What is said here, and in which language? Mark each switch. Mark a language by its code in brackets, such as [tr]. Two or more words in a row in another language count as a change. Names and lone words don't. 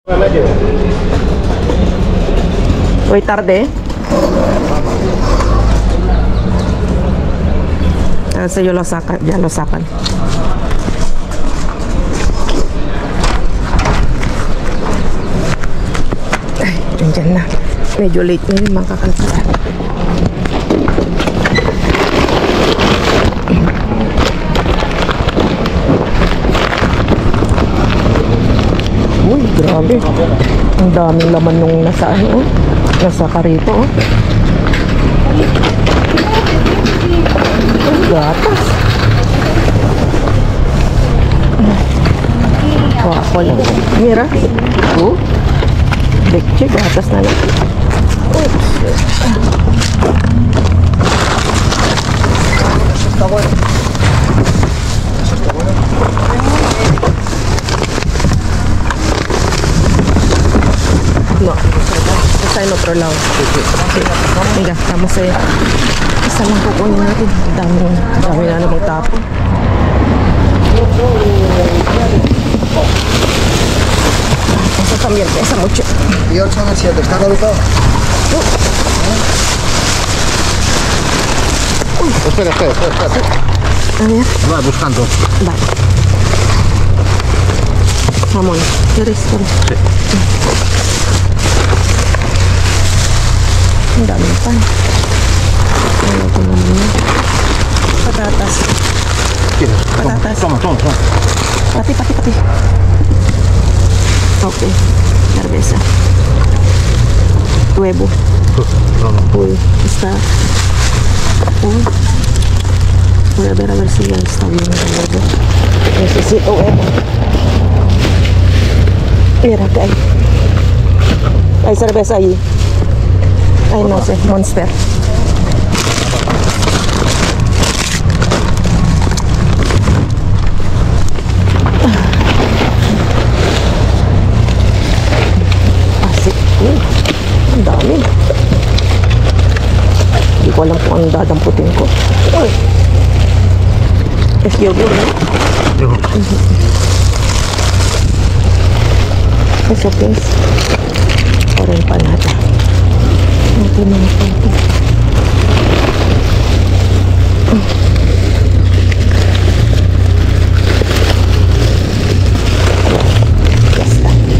[es] Hoy tarde. Kasi yo lo sacan, ya lo sacan. [tl] Ay, nandiyan na. Medyo late na yun mga kakalsada. Uy, grabe. Ang daming laman nung nasa ano, nasa karito. Ang gatas. Wako lang. Mira. Oh. Lekche, gatas na lang. [es] No, está en otro lado. Sí. Mira, estamos [tl] isa lang kukunin natin. Dami na namang tapon. [es] Eso también pesa mucho. Y 8 en el 7, ¿está caducado? Espera. A ver. Va buscando. Vale. Jamón. ¿Quieres? Sí. [tl] Ang daming pan. [es] Patatas. ¿Quieres? Patatas. Toma. [tl] Pati. Ok. [es] Cerveza. Huevo. Uy, está. Uy. Voy a ver si ya está bien el huevo. Necesito huevo. Mira que hay. Hay cerveza allí. Ay, no sé, Monster. [tl] Asik. Ang dami. Hindi ko alam kung anong dadamputin ko. Uy. [es] Es yogurt, ¿no? ¿Eso qué es? Para empanada. No tiene tanto. Ya está.